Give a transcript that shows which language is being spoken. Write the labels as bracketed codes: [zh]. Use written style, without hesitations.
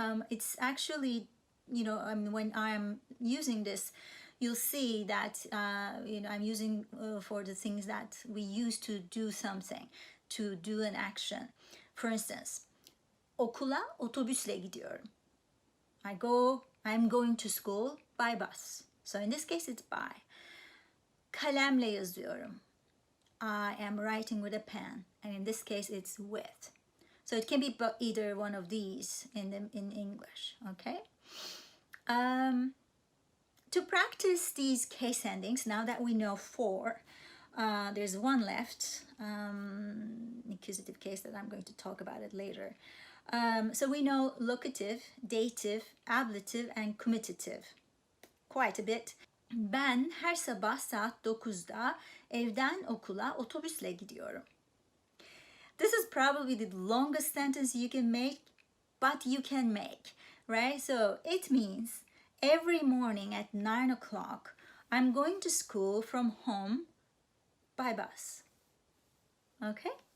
[en] It's actually, when I'm using this, you'll see that, I'm using for the things that we use to do something, to do an action. [tr] For instance, okula otobüsle gidiyorum. [en] I'm going to school by bus. So in this case, it's by. [tr] Kalemle yazıyorum. [en] I am writing with a pen. And in this case, it's with. So it can be either one of these in English, okay? To practice these case endings, now that we know 4, there's one left, accusative case that I'm going to talk about it later. So we know locative, dative, ablative, and commutative. Quite a bit. [tr] Ben her sabah saat 9'da evden okula otobüsle gidiyorum. [en] This is probably the longest sentence you can make, but you can make, right? So it means every morning at 9 o'clock, I'm going to school from home by bus. Okay?